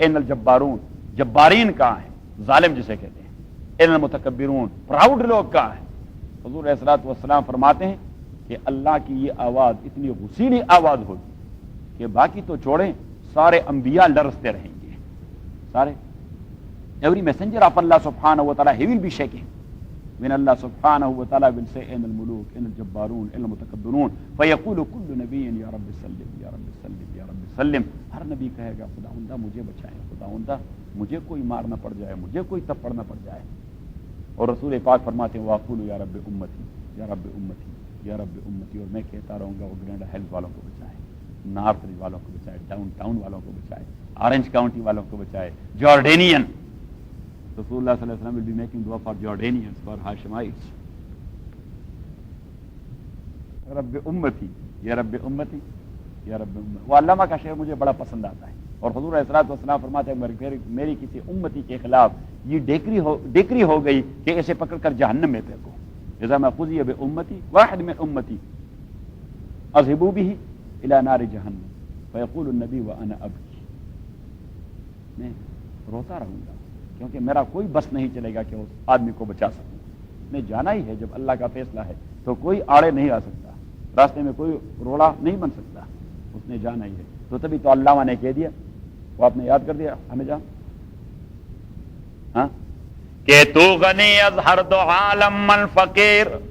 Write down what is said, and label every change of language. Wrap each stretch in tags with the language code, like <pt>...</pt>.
<ar>ان الجبارون،</ar> <ur>جبارین کہاں ہیں، ظالم جسے کہتے ہیں.</ur> <ar>ان المتکبرون،</ar> <ur>پراؤڈ لوگ کہاں ہیں. حضور علیہ الصلوۃ والسلام فرماتے ہیں کہ اللہ کی یہ آواز اتنی غسیلی آواز ہوگی کہ باقی تو چھوڑیں، سارے انبیاء لرزتے رہیں گے. سارے</ur> <en>every messenger of Allah subhanahu wa ta'ala, he will be shaking when Allah subhanahu wa ta'ala will say</en> <ar>in al-muluk, in al-jabbarun, in al-mutakabbirun, فَيَقُولُ كُلُّ نَبِيٍّ يَا رَبِّ سَلِّمْ</ar> <en>يَا رَبِّ سَلِّمْ يَا رَبِّ سَلِّمْ.</en> <ur>ہر نبی کہے گا خداوندہ مجھے بچائیں، خداوندہ مجھے کوئی مار نہ پڑ جائے، مجھے کوئی تپڑ نہ پڑ جائے. اور رسول پاک فرماتے ہیں</ur> <ar>وَأَقُولُ يَا رَبِّ أُمَّتِي</ar> <ur>يَا رَبِّ أُمَّتِي يَا رَبِّ أُمَّتِي، اور میں کہتا رہوں گا وہ گرینڈا ہیلز والوں کو بچائے، نارتھ ریج والوں کو بچائے، ڈاؤن ٹاؤن والوں کو بچائے، آرنج کاؤنٹی والوں کو بچائے، جارڈینین.</ur> <en>رسول اللہ صلی اللہ علیہ وسلم will be making dua for Jordanians, for Hashemites.</en> <ar>رب امتی یا رب امتی یا رب امتی.</ar> <ur>وہ علامہ کا شعر مجھے بڑا پسند آتا ہے. اور حضور علیہ الصلوۃ والسلام فرماتے ہیں میری کسی امتی کے خلاف یہ ڈیکری ہو گئی کہ اسے پکڑ کر جہنم میں پھینکو.</ur> <ar>اذا ما قضی بامتی واحد من امتی اذهبوا به الى نار جہنم فیقول النبی وانا ابکی.</ar> <ur>میں روتا رہوں گا کیونکہ میرا کوئی بس نہیں چلے گا کہ اس آدمی کو بچا سکوں. میں جانا ہی ہے، جب اللہ کا فیصلہ ہے تو کوئی آڑے نہیں آ سکتا، راستے میں کوئی روڑا نہیں بن سکتا، اس نے جانا ہی ہے. تو تبھی تو علامہ نے کہہ دیا، وہ آپ نے یاد کر دیا ہمیں جان ہاں کہ</ur> <fa>تو غنی از ہر دو عالم من فقیر.</fa>